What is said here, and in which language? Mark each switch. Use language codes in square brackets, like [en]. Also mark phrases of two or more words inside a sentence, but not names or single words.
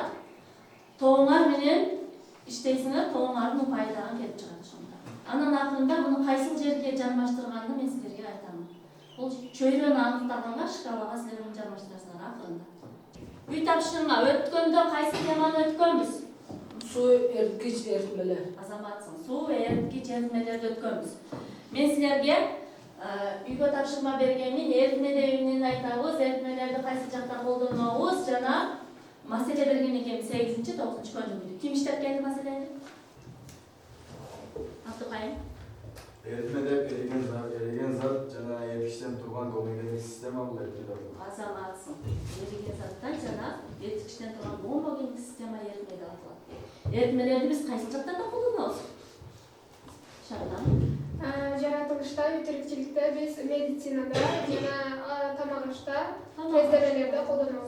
[ky] Тооңар менен иштейсиңер, тооңардын упайы дагы келип чыгат ошондо. Анан акырында муну кайсыл жерге жармаштырганды мен силерге айтам. Бул чөйрөнү аныктаганга шкалага силер муну жармаштырасыңар акырында. Үй тапшырма өткөндө кайсы теманы өткөнбүз? Суу эриткич эритмелер. Азаматсың. Суу эриткич эритмелерди өткөнбүз. Мен силерге үйгө тапшырма бергенмин, эритмеде эмнени айтабыз, эритмелерди кайсы жакта колдонобуз жана маселе берген экенбиз 8-9 күндө. Ким иштеп келди маселени? Абдыкайым. Эритмеде эриген зат жана eritiштен турган гомогендик система бул эритмеде. Азаматсың. Erigen заттан жана эритиштен турган гомогендик система эритмеде аталат. Эритмелерди биз кайсы жактарда колдонобуз? Шардан. Жаратылышта, тирикчиликте биз медицинада жана тамак ашта, тездемелерде колдонобуз.